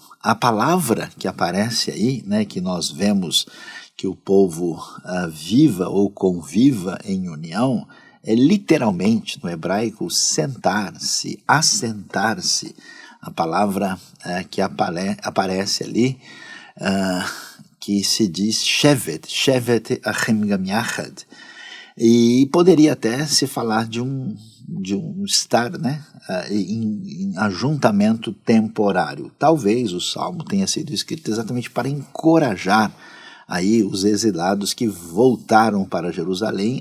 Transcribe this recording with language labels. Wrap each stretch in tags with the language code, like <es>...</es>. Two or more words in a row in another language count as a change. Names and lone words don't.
<pt>A palavra que aparece aí, que nós vemos que o povo viva ou conviva em união, é literalmente, no hebraico, sentar-se, assentar-se. A palavra que aparece ali, que se diz</pt> <he>שבת אחים גם יחד.</he> <pt>E poderia até se falar de um estar em ajuntamento temporário. Talvez o Salmo tenha sido escrito exatamente para encorajar aí os exilados que voltaram para Jerusalém.</pt>